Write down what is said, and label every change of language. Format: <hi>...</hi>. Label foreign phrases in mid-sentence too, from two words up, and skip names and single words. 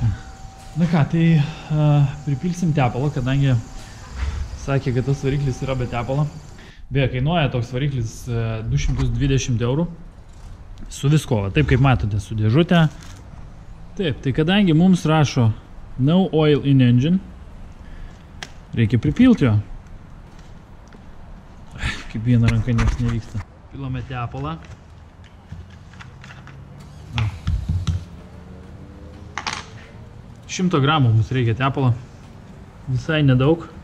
<lt>Na ką, tai pripilsim tepalą, kadangi sakė, kad tas variklis yra be tepalo. Beje, kainuoja toks variklis 220 €. Su visko, taip kaip matote, su dėžutė. Taip, tai kadangi mums rašo</lt> <en>no oil in engine,</en> <lt>reikia pripilti jo. Kaip viena ranka nieks nevyksta. Pilame tepalą. 100 gramų mums reikia tepalo. Visai nedaug.</lt>